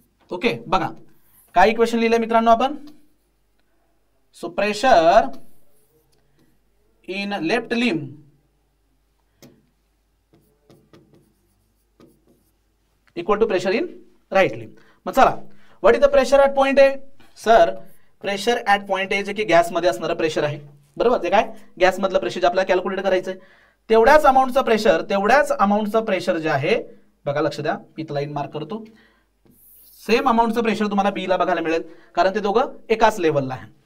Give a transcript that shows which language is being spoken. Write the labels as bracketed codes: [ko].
[mr] Okay. बघा काय equation लिहिलंय मित्रांनो आपण? [en] So pressure in left limb equal to pressure in right limb. [mr] मग चला, [en] What is the pressure at point A? [mr] Sir pressure at point A जे की गॅसमध्ये असणारं प्रेशर आहे, बरोबर. ते काय गॅस मधलं प्रेशर जे आपल्याला कॅल्क्युलेट करायचं आहे, तेवढ्याच अमाऊंटचं प्रेशर जे आहे, बघा लक्ष द्या, इथं लाईन मार्क करतो. सेम अमाऊंटचं प्रेशर तुम्हाला बी ला बघायला मिळेल कारण ते दोघं एकाच लेवलला आहे.